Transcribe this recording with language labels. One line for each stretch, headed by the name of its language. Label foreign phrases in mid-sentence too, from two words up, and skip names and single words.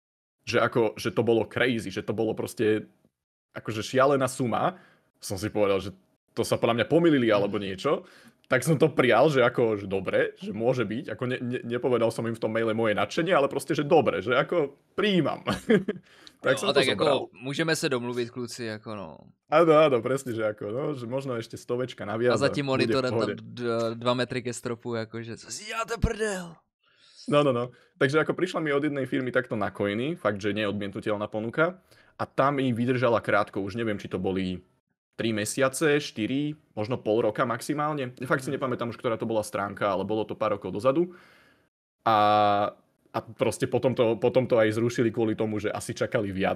Slovak: Že to bolo crazy, že to bolo proste akože šialená suma. Som si povedal, že to sa podľa mňa pomýlili alebo niečo. Tak som to prijal, že ako, že dobre, že môže byť. Ako nepovedal som im v tom maile moje nadšenie, ale proste, že dobre, že ako prijímam. Tak som to tak zobral.
Czech: Jako můžeme se domluvit, kluci, jako no.
Slovak: Áno, presne, že ako, no, že možno ešte 100 naviac.
Czech: A za tím monitorem tam 2 metry ke stropu, jakože, co si děláte prdel?
Slovak: No. Takže ako prišla mi od jednej firmy takto na coiny, fakt, že neodmietnutelná ponuka. A tam mi vydržala krátko, už neviem, či to boli 3 mesiace, 4, možno pol roka maximálne. Fakt si nepamätám už, ktorá to bola stránka, ale bolo to pár rokov dozadu. A proste potom to aj zrušili kvôli tomu, že asi čakali viac.